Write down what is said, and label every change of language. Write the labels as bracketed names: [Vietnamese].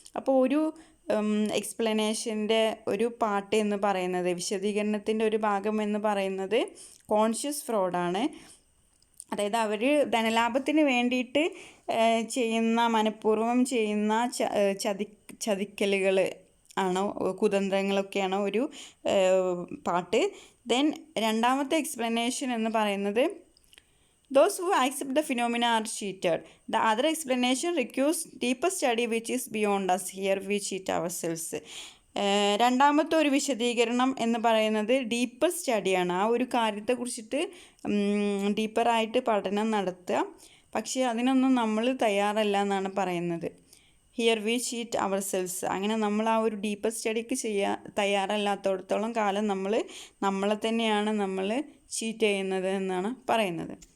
[Malayalam] അപ്പോൾ ഒരു എക്സ്പ്ലനേഷൻ്റെ ഒരു പാർട്ട് എന്ന് പറയുന്നത്, വിശദീകരണത്തിൻ്റെ ഒരു ഭാഗം എന്ന് പറയുന്നത് കോൺഷ്യസ് ഫ്രോഡാണ്. അതായത് അവർ ധനലാഭത്തിന് വേണ്ടിയിട്ട് ചെയ്യുന്ന, മനഃപൂർവ്വം ചെയ്യുന്ന ചതിക്കലുകൾ ആണോ, കുതന്ത്രങ്ങളൊക്കെയാണോ ഒരു പാർട്ട്. ദെൻ രണ്ടാമത്തെ എക്സ്പ്ലനേഷൻ എന്ന് പറയുന്നത് [English] those who accept the phenomena are cheated. The other explanation requires deeper study which is beyond us. Here we cheat ourselves. [Malayalam] രണ്ടാമത്തെ ഒരു വിശദീകരണം എന്ന് പറയുന്നത് ഡീപ്പർ സ്റ്റഡിയാണ്. ആ ഒരു കാര്യത്തെക്കുറിച്ചിട്ട് ഡീപ്പറായിട്ട് പഠനം നടത്തുക. പക്ഷേ അതിനൊന്നും നമ്മൾ തയ്യാറല്ല എന്നാണ് പറയുന്നത്. [English] Here we cheat our cells. [Malayalam] അങ്ങനെ നമ്മൾ ആ ഒരു ഡീപ്പർ സ്റ്റഡിക്ക് തയ്യാറല്ലാത്തടത്തോളം കാലം നമ്മളെ തന്നെയാണ് നമ്മൾ ചീറ്റ് ചെയ്യുന്നത് എന്നാണ് പറയുന്നത്.